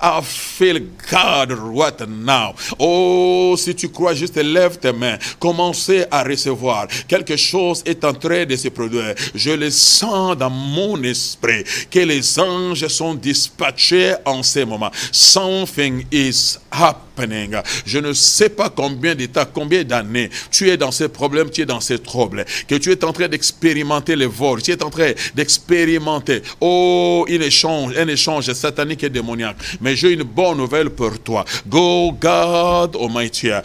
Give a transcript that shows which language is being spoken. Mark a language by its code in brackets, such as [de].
[en] I feel God right now. [fr] Oh, si tu crois, juste lève tes mains. Commencez à recevoir. Quelque chose est en train de se produire. Je le sens dans mon esprit que les anges sont dispatchés en ces moments. [en] Something is happening. [fr] Je ne sais pas combien d'états, combien d'années tu es dans ces problèmes, tu es dans ces troubles, que tu es en train d'expérimenter les vols, tu es en train d'expérimenter, oh, un échange satanique et démoniaque. Mais j'ai une bonne nouvelle pour toi. [en] Go God Almighty.